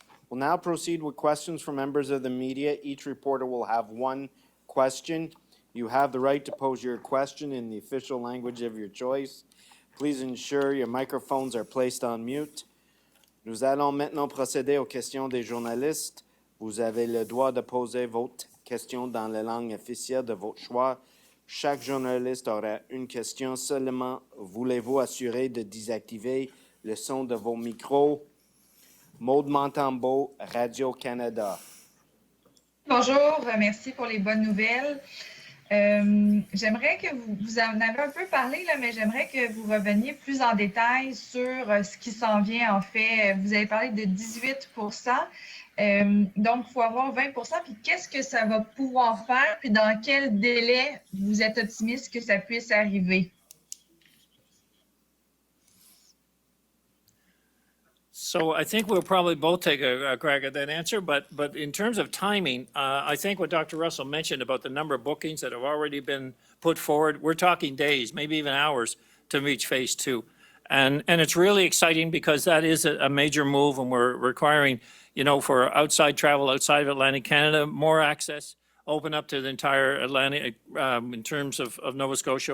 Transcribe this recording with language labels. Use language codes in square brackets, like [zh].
[en] We'll now proceed with questions from members of the media. Each reporter will have 1 question. You have the right to pose your question in the official language of your choice. Please ensure your microphones are placed on mute. [fr] Nous allons maintenant procéder aux questions des journalistes. Vous avez le droit de poser votre question dans la langue officielle de votre choix. Chaque journaliste aura une question seulement. Voulez-vous assurer de désactiver le son de vos micros? Maude Montembeault, Radio-Canada. Bonjour, merci pour les bonnes nouvelles. J'aimerais que vous en avez un peu parlé, là, mais j'aimerais que vous reveniez plus en détail sur ce qui s'en vient en fait. Vous avez parlé de 18%, donc il faut avoir 20%. Puis qu'est-ce que ça va pouvoir faire? Puis dans quel délai vous êtes optimiste que ça puisse arriver? [en] So I think we'll probably both take a crack at that answer, but in terms of timing, I think what Dr. Russell mentioned about the number of bookings that have already been put forward, we're talking days, maybe even hours, to reach phase 2. And it's really exciting because that is a major move, and we're requiring, for outside travel outside of Atlantic Canada, more access, open up to the entire Atlantic in terms of Nova Scotia.